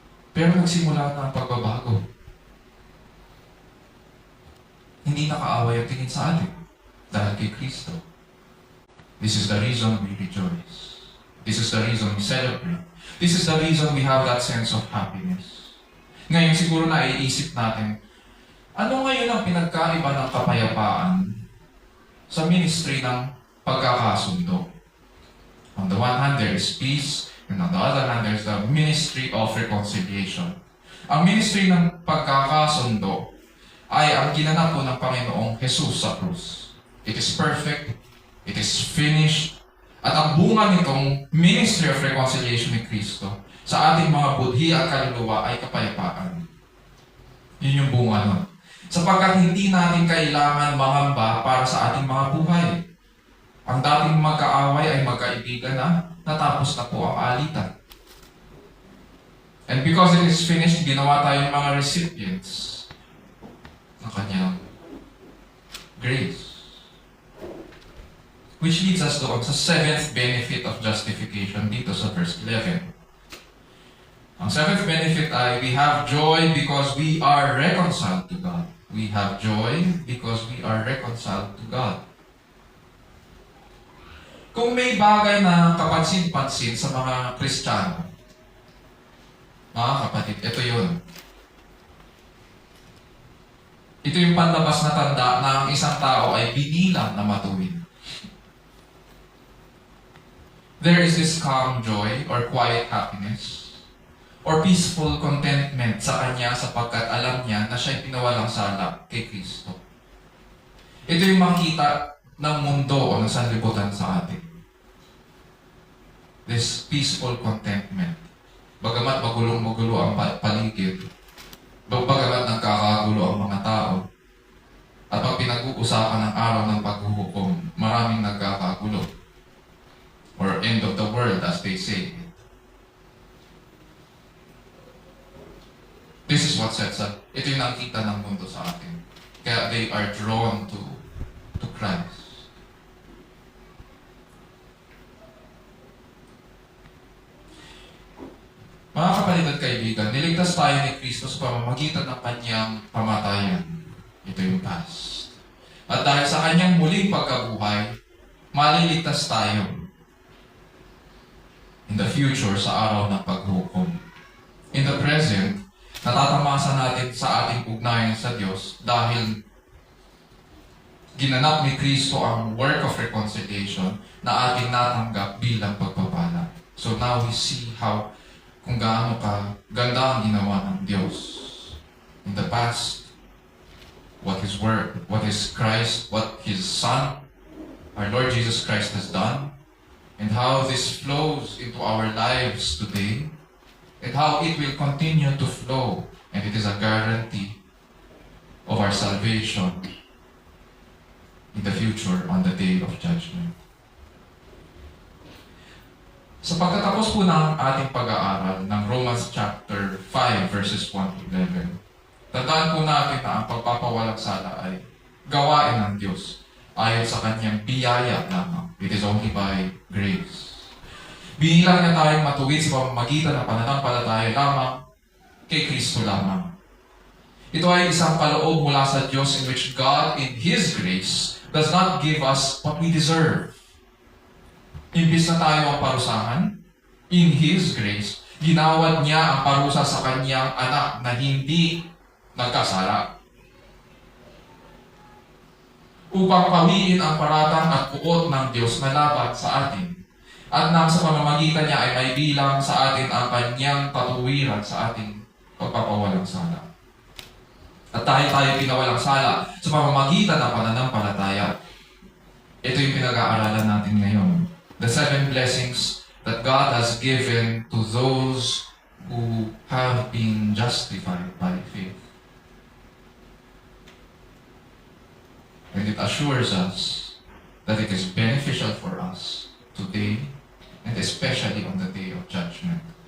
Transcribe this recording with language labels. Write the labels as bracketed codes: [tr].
[tl] Pero nagsimula na ang pagbabago. Hindi nakaaway ang tingin sa atin dahil kay Kristo. [en] This is the reason we rejoice. This is the reason we celebrate. This is the reason we have that sense of happiness. [tl] Ngayon siguro naiisip natin, ano ngayon ang pinagkaiba ng kapayapaan sa ministry ng pagkakasundo? [en] On the one hand, there is peace, and on the other hand, there is the ministry of reconciliation. [tl] Ang ministry ng pagkakasundo ay ang ginanap po ng Panginoong Jesus sa krus. [en] It is perfect, it is finished, [tl] at ang bunga nitong [en] ministry of reconciliation [tl] ni Kristo sa ating mga budhi at kaluluwa ay kapayapaan. Yun yung bunga nun. Sapagkat hindi natin kailangan mangamba para sa ating mga buhay. Ang dating magkaaway ay magkaibigan na, natapos na po ang alitan. [en] And because it is finished, [tl] ginawa tayong mga [en] recipients [tl] ng kanyang [en] grace. Which leads us [tl] doon sa [en] seventh benefit of justification [tl] dito sa [en] verse 11. Ang seventh benefit ay we have joy because we are reconciled to God. We have joy because we are reconciled to God. [tl] Kung may bagay na kapansin-pansin sa mga Kristiyano, mga kapatid, ito yun. Ito yung panlabas na tanda na ang isang tao ay binilang na matuwid. [en] There is this calm joy or quiet happiness or peaceful contentment [tl] sa kanya sapagkat alam niya na siya'y pinawalang sala kay Kristo. Ito yung makita ng mundo o ng sanlibutan sa atin. [en] This peaceful contentment. [tl] Bagamat magulong-magulo ang paligid, bagamat nagkakagulo ang mga tao, at pag pinag-uusapan ng araw ng paghuhukom, maraming nagkakagulo. [en] Or end of the world, as they say. This is what sets up. [tl] Ito yung nakita ng mundo sa atin. [en] Kaya they are drawn to Christ. [tl] Mga kapatid at kaibigan, niligtas tayo ni Kristo sa pamamagitan ng kanyang pamatayan. Ito yung past. At dahil sa kanyang muling pagkabuhay, maliligtas tayo [en] in the future [tl] sa araw ng paghukom. [en] In the present, [tl] natatamasa natin sa ating ugnayan sa Diyos dahil ginanap ni Kristo ang [en] work of reconciliation [tl] na ating natanggap bilang pagpapala. [en] So now we see [tl] kung gaano ganda ang ginawa ng Diyos. [en] In the past, what His Word, what His Christ, what His Son, our Lord Jesus Christ has done, and how this flows into our lives today, and how it will continue to flow, and it is a guarantee of our salvation in the future on the day of judgment. [tl] Sa pagkatapos po ng ating pag-aaral ng Romans chapter 5 verses 1 to 11, tandaan po natin na ang pagpapawalang sala ay gawain ng Diyos ayon sa kanyang biyaya lamang. [en] It is only by grace. [tl] Binilang niya tayong matuwid sa pamamagitan ng pananampalataya lamang kay Kristo lamang. Ito ay isang paloob mula sa Diyos [en] in which God, in His grace, does not give us what we deserve. [tl] Imbis na tayo ang parusahan, [en] in His grace, [tl] ginawad niya ang parusa sa kanyang anak na hindi nagkasala, upang pawiin ang paratang at kuot ng Diyos na laban sa atin. At nang sa pamamagitan niya ay may bilang sa atin ang kanyang katuwiran sa ating pagpapawalang sala. At dahil tayo pinawalang sala sa pamamagitan ng pananampalataya, ito yung pinag-aaralan natin ngayon. [en] The 7 blessings that God has given to those who have been justified by faith. And it assures us that it is beneficial for us today and especially on the day of judgment.